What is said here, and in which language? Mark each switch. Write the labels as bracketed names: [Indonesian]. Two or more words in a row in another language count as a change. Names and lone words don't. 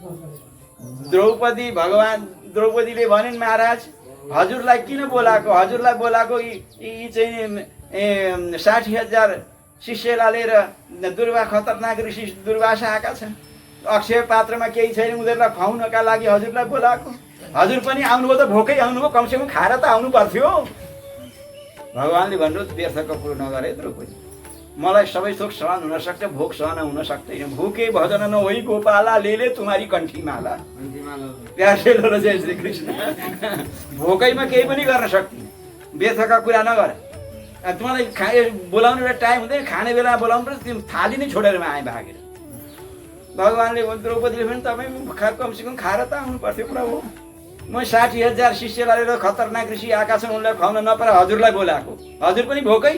[Nepali] द्रौपदीले भनिन् महाराज हजुरलाई किन बोलाएको, हजुरलाई बोलाएको यी चाहिँ 60,000 शिष्यलाई लिएर खतरनाक ऋषि दुर्वासा आएका छन्, अक्षय पात्रमा केही छैन, उनीहरूलाई खुवाउनका लागि हजुरलाई बोलाएको। हजुर पनि आउनुभयो त भोकै आउनुभयो, कमसेकम खाएर त आउनु पर्थ्यो। भगवानले भन्नु व्यर्थको कुरो नगरे द्रौपदी, मलाई सबै थोक सहन हुन सक्छ, भोक सहन हुन सक्दैन। [Hindi] भूखे भजन नहोई गोपाला ले तुम्हारी कंठी माला, प्यारे लो जय श्री कृष्ण। [Nepali] भोकैमा केही पनि गर्न सक्दिन, व्यर्थका कुरा नगर। तिमीलाई बोलाउने एउटा टाइम हुँदैन, खाने बेला बोलाउनु पर्छ, तिमी थाली नै छोडेर आए भागेर। भगवानले द्रौपदीले पनि तपाईँ कमसेकम खाएर त आउनु पर्थ्यो प्रभु, म 60,000 शिष्यलाई लिएर खतरनाक ऋषि आएका छन्, उनलाई खुवाउन नपाएर हजुरलाई बोलाएको, हजुर पनि भोकै।